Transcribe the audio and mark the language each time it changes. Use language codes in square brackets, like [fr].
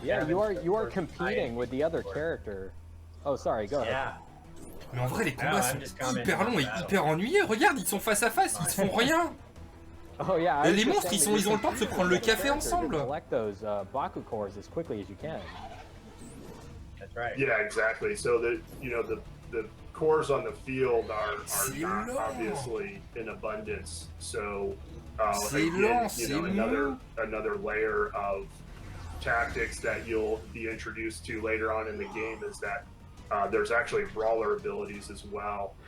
[en] Yeah, you are competing with the other character. Oh, sorry, go ahead. [fr] Mais en vrai, les combats sont hyper longs et hyper ennuyeux. Regarde, ils sont face à face, ils se font rien. [en] Oh yeah. [fr] Et les monstres, ils ont le temps de se prendre le café ensemble. [en] Collect those Baku cores as quickly as you can. That's right. Yeah, exactly. So the cores on the field are not obviously in abundance. So again, you know, another layer of tactics that you'll be introduced to later on in the game is that there's actually brawler abilities as well.